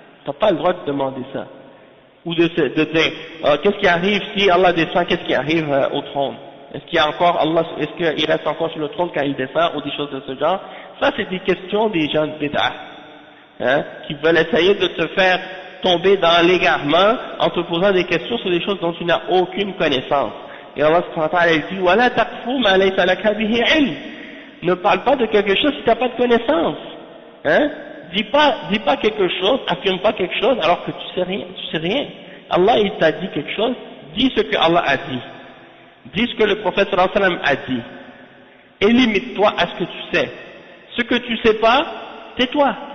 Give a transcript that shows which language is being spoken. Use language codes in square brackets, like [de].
[fr] Tu n'as pas le droit de demander ça. Ou de dire qu'est-ce qui arrive si Allah descend, qu'est-ce qui arrive au trône? Est-ce qu'il y a encore Allah, est-ce qu'il reste encore sur le trône quand il descend, ou des choses de ce genre? Ça c'est des questions des gens de bid'ah. Qui veulent essayer de te faire tomber dans l'égarement en te posant des questions sur des choses dont tu n'as aucune connaissance. Et Allah subhanahu wa ta'ala dit [ar] وَلَا تَقْفُوا مَا لَيْسَ لَكَ بِهِ عِلْمٍ. [fr] Ne parle pas de quelque chose si tu n'as pas de connaissance. Dis pas quelque chose, affirme pas quelque chose alors que tu sais rien. Allah il t'a dit quelque chose, dis ce que Allah a dit. Dis ce que le prophète sallallahu alayhi wa sallam a dit. Et limite-toi à ce que tu sais. Ce que tu sais pas, tais-toi.